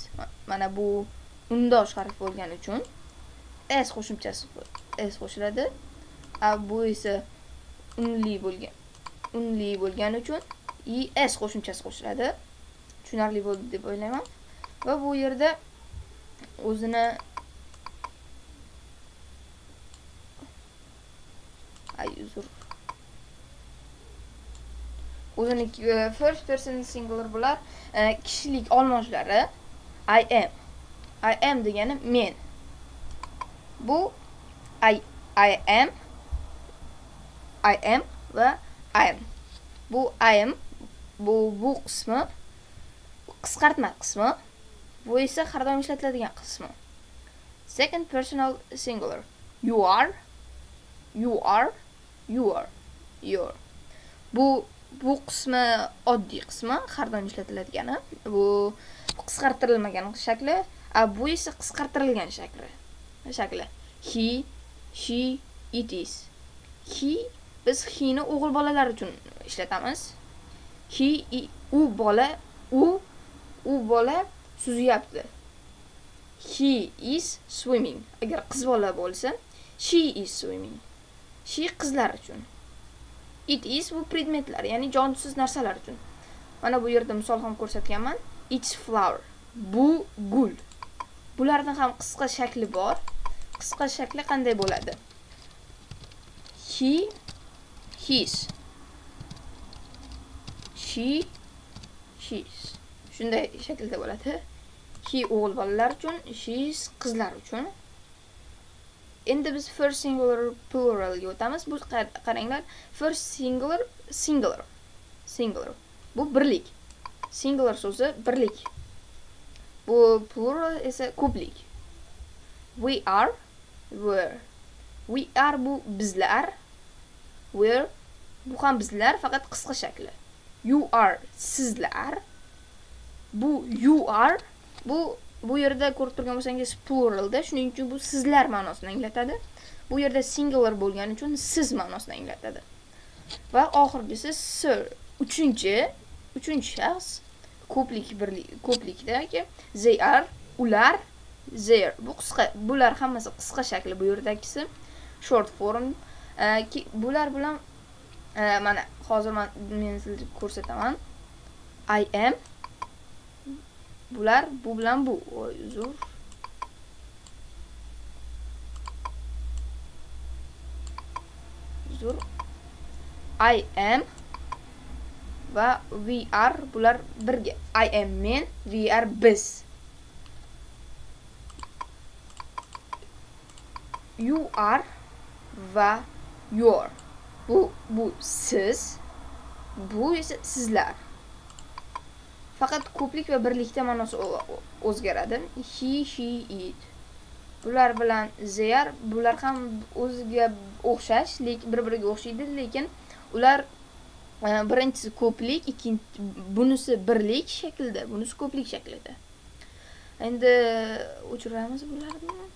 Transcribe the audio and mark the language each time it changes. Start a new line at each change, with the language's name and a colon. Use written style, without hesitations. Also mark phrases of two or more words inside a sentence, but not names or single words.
Uzbek: Mana bu undosh harf bo'lgani uchun s qo'shimchasi s qo'shiladi. Bu esa unli bo'lgani uchun es qo'shimchasi qo'shiladi. Tushunarli bo'ldi deb o'ylayman. Va bu yerda o'zini
English: first person singular
Uzbek: bular kishilik olmoshlari.
English: I am
Uzbek: degani men. Bu
English: I am
Uzbek: va
English: I am.
Uzbek: Bu
English: I am
Uzbek: bu qismi qisqartma qismi. Bu esa har doim ishlatiladigan qismi.
English: Second personal singular. You are.
Uzbek: Bu qismi oddiy qismi, har doim ishlatiladigani. Bu qisqartirilmagan shakli, bu esa qisqartirilgan shakli.
English: He, she, it is.
Uzbek: Biz he ni o'g'il bolalar uchun ishlatamiz. U bola suzyapti.
English: He is swimming.
Uzbek: Agar qiz bola bo'lsa,
English: she is swimming.
Uzbek: She qizlar uchun.
English: It is
Uzbek: bu predmetlar, ya'ni jonsiz narsalar uchun. Mana bu yerda misol ham ko'rsatganman.
English: It's flower.
Uzbek: Bu gul. Bularning ham qisqa shakli bor. Qisqa shakli qanday bo'ladi?
English: He, his. She, she's.
Uzbek: Shunday shaklda bo'ladi. He o'g'il bolalar uchun, she's qizlar uchun. Endi biz
English: first singular plural
Uzbek: ga o'tamiz. Bu qaranglar,
English: first singular.
Uzbek: Bu birlik. Singular so'zi birlik. Bu plural esa ko'plik.
English: We are, were. We are
Uzbek: bu bizlar. Were bu ham bizlar, faqat qisqa shakli.
English: You are sizlar.
Uzbek: Bu
English: you are
Uzbek: bu yerda ko'rib turgan bo'lsangiz pluralda, shuning uchun bu sizlar ma'nosini anglatadi. Bu yerda singular bo'lgani uchun siz ma'nosini anglatadi. Va oxirgisi sir, uchinchi shaxs ko'plikdagi
English: they are,
Uzbek: ular, their. Bu qisqa, bular hammasi qisqa shakli, bu yerdagisi
English: short form.
Uzbek: Bular bilan mana hozir men sizga ko'rsataman.
English: I am.
Uzbek: Bular bu bilan bu. Uzr.
English: I am va we are
Uzbek: bular birga.
English: I am men, we are biz. You are va your.
Uzbek: Bu siz. Bu esa sizlar. Faqat ko'plik va birlikda ma'nosi o'zgaradi.
English: He, she, it.
Uzbek: Bular bilan their, bular ham o'ziga o'xshash, lekin bir-biriga o'xshaydi, lekin ular birinchisi ko'plik, bunisi birlik shaklida, bunisi ko'plik shaklida. Endi o'chiramiz bularni.